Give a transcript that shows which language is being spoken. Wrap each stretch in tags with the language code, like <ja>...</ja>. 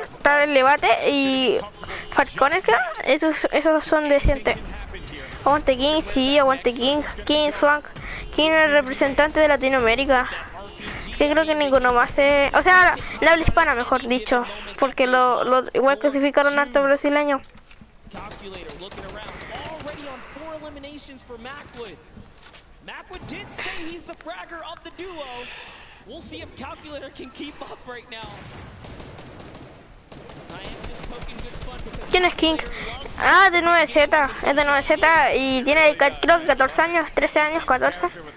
<es>Está el Levate y Falcones, esos son decentes. Aguante King, sí, aguante King. King Swank. King es el representante de Latinoamérica. Yo creo que ninguno más o sea, la habla hispana, mejor dicho, porque igual clasificaron harto brasileño.</es> <en>Calculator looking around, already on 4 eliminations for Macwood. Macwood did say he's the fragger of the duo. We'll see if Calculator can keep up right now. I am just poking good fun because</en> <es>¿Quién es King? Ah, de 9Z, es de 9Z y tiene creo que 14 años, 13 años, 14.</es>